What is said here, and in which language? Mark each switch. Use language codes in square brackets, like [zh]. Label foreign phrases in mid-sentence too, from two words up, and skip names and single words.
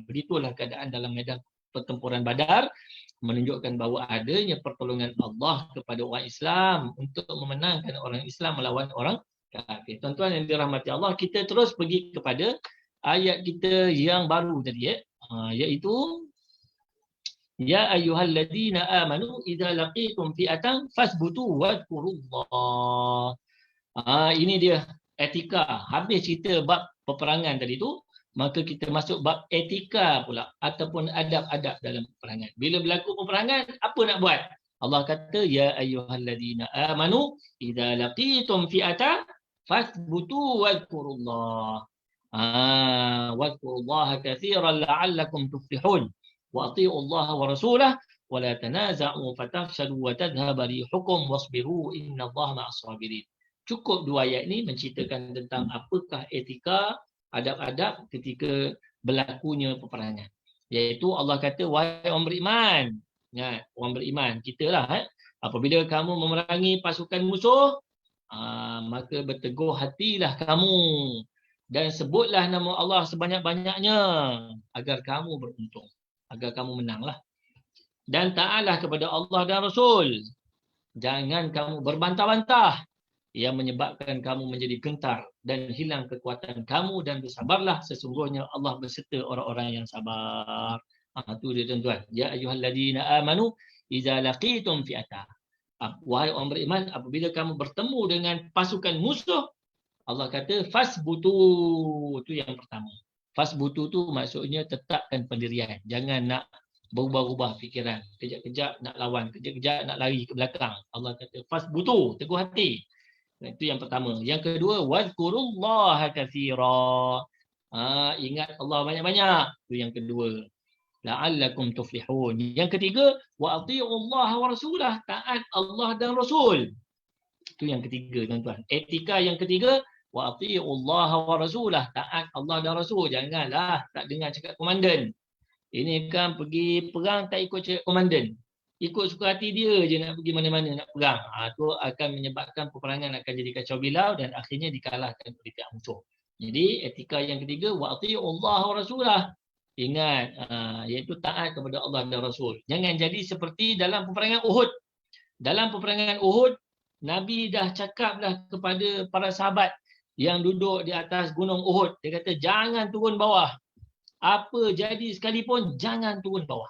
[ms] Begitulah keadaan dalam medan pertempuran Badar, menunjukkan bahawa adanya pertolongan Allah kepada orang Islam untuk memenangkan orang Islam melawan orang kafir. Tuan-tuan yang dirahmati Allah, kita terus pergi kepada ayat kita yang baru tadi, iaitu [ar] يا أيها الذين آمنوا إذا لقيتم فئة فاثبتوا واذكروا الله. [ms] Ini dia etika. Habis cerita bab peperangan tadi tu, maka kita masuk bab etika pula ataupun adab-adab dalam peperangan. Bila berlaku peperangan, apa nak buat? Allah kata [ar] يا أيها الذين آمنوا إذا لقيتم فئة فاثبتوا واذكروا الله. واذكروا الله كثيرا لعلكم تفلحون. وأطيعوا الله ورسوله ولا تنازعوا فتفشلوا وتذهب ريحكم واصبروا إن الله مع الصابرين. [ms] Cukup 2 ayat ni menceritakan tentang apakah etika, adab-adab ketika berlakunya peperangan. Iaitu Allah kata wahai orang beriman, orang beriman kitalah, apabila kamu memerangi pasukan musuh, maka berteguh hatilah kamu dan sebutlah nama Allah sebanyak-banyaknya agar kamu beruntung, agar kamu menanglah. Dan taatlah kepada Allah dan Rasul. Jangan kamu berbantah-bantah yang menyebabkan kamu menjadi gentar dan hilang kekuatan kamu, dan bersabarlah, sesungguhnya Allah berserta orang-orang yang sabar. Itu dia tuan-tuan. [ar] يا أيها الذين آمنوا إذا لقيتم فئة. [ms] Wahai orang beriman, apabila kamu bertemu dengan pasukan musuh, Allah kata fasbutu. Itu yang pertama. Fasbutu tu maksudnya tetapkan pendirian. Jangan nak berubah-ubah fikiran. Kejap-kejap nak lawan, kejap-kejap nak lari ke belakang. Allah kata fasbutu, teguh hati. Itu yang pertama. Yang kedua, [ar] واذكروا الله كثيرا. [ms] Ingat Allah banyak-banyak. Itu yang kedua. [ar] لعلكم تفلحون. [ms] Yang ketiga, [ar] وأطيعوا الله ورسوله. [ms] Taat Allah dan Rasul. Itu yang ketiga, tuan-tuan. Etika yang ketiga, [ar] وأطيعوا الله ورسوله. [ms] Taat Allah dan Rasul. Janganlah tak dengar cakap komandan. Ini kan pergi perang tak ikut cakap komandan. Ikut suka hati dia je nak pergi mana-mana nak perang. Itu akan menyebabkan peperangan akan jadi kacau bilau dan akhirnya dikalahkan oleh pihak musuh. Jadi etika yang ketiga, [ar] وأطيعوا الله ورسوله. [ms] Ingat, iaitu taat kepada Allah dan Rasul. Jangan jadi seperti dalam peperangan Uhud. Dalam peperangan Uhud, Nabi dah cakap dah kepada para sahabat yang duduk di atas gunung Uhud. Dia kata, jangan turun bawah. Apa jadi sekalipun, jangan turun bawah.